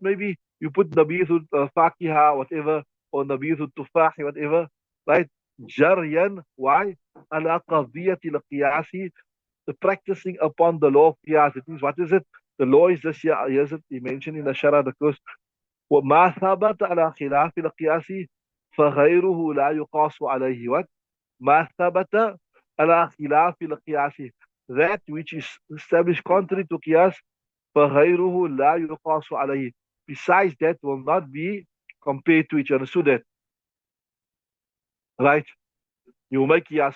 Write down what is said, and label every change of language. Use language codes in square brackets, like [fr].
[en] Maybe you put nabiz fakiha, whatever, or nabiz tufahi, whatever, right? Jaryan, why? [ar] Ala qadiyati al-qiyasi, [en] the practicing upon the law of qiyas. It means, what is it? The law is this here. Here's it. He mentioned in the Shara, the course. [ar] وما ثبت على خلاف القياس فغيره لا يقاس عليه. [en] What? [ar] ما ثبت على خلاف القياس, [en] that which is established contrary to qiyas, [ar] فغيره لا يقاس عليه, [en] besides that will not be compared to each other. So that, right? You make qiyas.